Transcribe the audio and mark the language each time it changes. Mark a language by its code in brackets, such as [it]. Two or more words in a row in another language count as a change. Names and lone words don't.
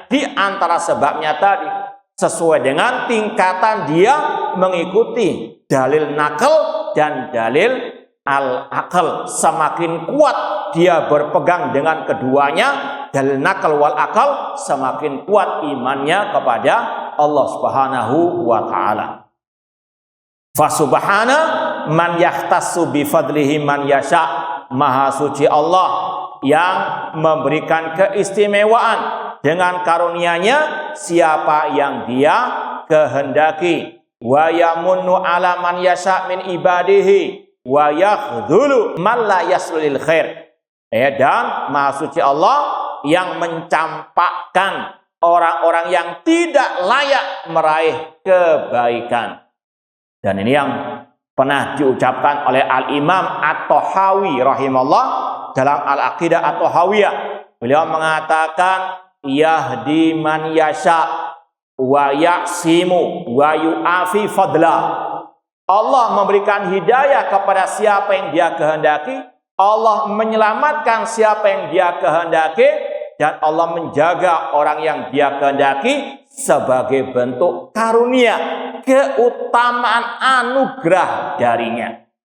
[id] Di antara sebabnya tadi sesuai dengan tingkatan dia mengikuti dalil nakal dan dalil al-akal. Semakin kuat dia berpegang dengan keduanya, dalil nakal wal akal, semakin kuat imannya kepada Allah [ar] سبحانه وتعالى. فسبحان من يختص بفضله من يشاء. [id] Maha suci Allah yang memberikan keistimewaan dengan karunia-Nya siapa yang Dia kehendaki. [ar] ويمن على من يشاء من عباده ويخذل من لا يسل الخير. [id] Dan Maha suci Allah yang mencampakkan orang-orang yang tidak layak meraih kebaikan. Dan ini yang pernah diucapkan oleh Al-Imam At-Tahawi rahimahullah dalam Al-Aqidah At-Tahawiyah. Beliau mengatakan [ar] يهدي من يشاء ويعصم ويعافي فضلا. [id] Allah memberikan hidayah kepada siapa yang Dia kehendaki, Allah menyelamatkan siapa yang Dia kehendaki, dan Allah menjaga orang yang Dia kehendaki sebagai bentuk karunia, keutamaan anugerah darinya.